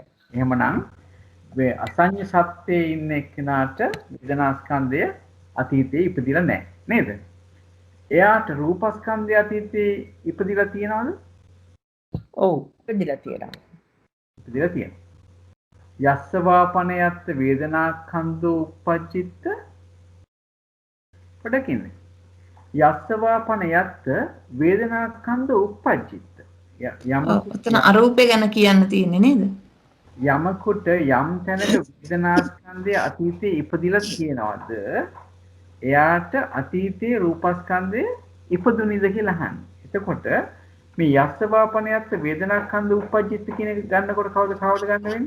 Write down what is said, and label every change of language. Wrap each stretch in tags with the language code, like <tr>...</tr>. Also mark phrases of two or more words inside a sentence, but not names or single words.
<si>එහෙමනම් මේ අසඤ්ඤ සත්‍යයේ ඉන්න එක්කෙනාට වේදනාස්කන්ධය අතීතයේ ඉපදිලා නැහැ නේද? එයාට රූපස්කන්ධය අතීතයේ ඉපදිලා තියෙනවද? ඔව් ඉපදිලා තියෙනවා. ඉපදිලා තියෙනවා.</si> <pi>යස්ස වාපන යත්ත වේදනාස්කන්ධෝ උපජ්ජිත පොඩකින්නේ. යස්ස වාපන යත්ත වේදනාස්කන්ධෝ උපජ්ජිත.</pi> <si>ඔතන අරූපය ගැන කියන්න තියෙන්නේ නේද? යමකට යම් තැනක වේදනාස්කන්ධය අතීතයේ ඉපදිලා තියෙනවද එයාට අතීතයේ රූපස්කන්ධය ඉපදුනිද කියලා අහන්නේ. එතකොට මේ යස්ස වාපනයත් වේදනාස්කන්ධ උපජ්ජිත කියන එක ගන්නකොට කවුද ගන්න වෙන්නේ?</si>